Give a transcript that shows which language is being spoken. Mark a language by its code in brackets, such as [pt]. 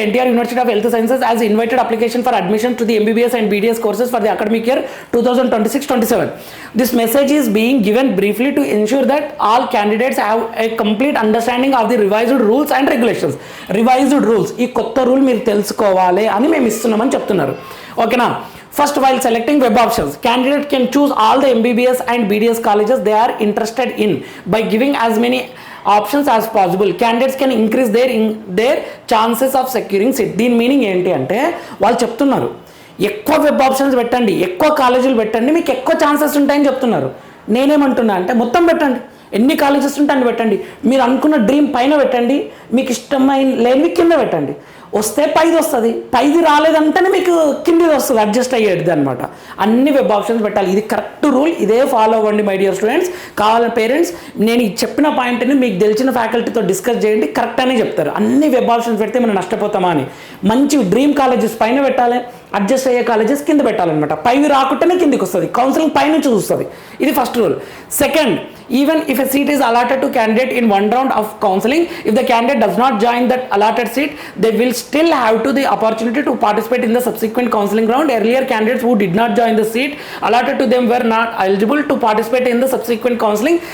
[en] NTR University of Health Sciences has invited application for admission to the MBBS and BDS courses for the academic year 2026-27. This message is being given briefly to ensure that all candidates have a complete understanding of the revised rules and regulations. Revised rules, [te] ఈ కొత్త rule మీరు తెలుసుకోవాలి అని మేము ఇస్తున్నామని చెప్తున్నారు. ఓకేనా. [en] First, while selecting web options, candidate can choose all the MBBS and BDS colleges they are interested in by giving as many options as possible. Candidates can increase their chances of securing seat. [te] దీని meaning ఏంటి అంటే వాళ్ళు చెప్తున్నారు, ఎక్కువ web options పెట్టండి, ఎక్కువ కాలేజీలు పెట్టండి, మీకు ఎక్కువ ఛాన్సెస్ ఉంటాయని చెప్తున్నారు. నేనేమంటున్నా అంటే మొత్తం పెట్టండి, ఎన్ని కాలేజెస్ ఉంటే అన్ని పెట్టండి. మీరు అనుకున్న డ్రీమ్ పైన పెట్టండి, మీకు ఇష్టమైన లేనివి కింద పెట్టండి. వస్తే పైది వస్తుంది, పైది రాలేదంటేనే మీకు కిందిది వస్తుంది, అడ్జస్ట్ అయ్యేది అనమాట. అన్ని వెబ్ ఆప్షన్స్ పెట్టాలి. ఇది కరెక్ట్ రూల్, ఇదే ఫాలో అవ్వండి మై డియర్ స్టూడెంట్స్. కావాలని పేరెంట్స్ నేను చెప్పిన పాయింట్ని మీకు తెలిసిన ఫ్యాకల్టీతో డిస్కస్ చేయండి, కరెక్ట్ అనే చెప్తారు. అన్ని వెబ్ ఆప్షన్స్ పెడితే మనం నష్టపోతామా అని. మంచి డ్రీమ్ కాలేజెస్ పైన పెట్టాలి, అడ్జస్ట్ అయ్యే కాలేజెస్ కింద పెట్టాలన్నమాట. పైవి రాకుంటేనే కిందికి వస్తుంది, కౌన్సిలింగ్ పైనుంచి చూస్తుంది. ఇది first rule. [en] Second, even if a seat is allotted to candidate in one round of counseling, if the candidate does not join that allotted seat, they will still have to the opportunity to participate in the subsequent counseling round. Earlier candidates who did not join the seat allotted to them were not eligible to participate in the subsequent counseling.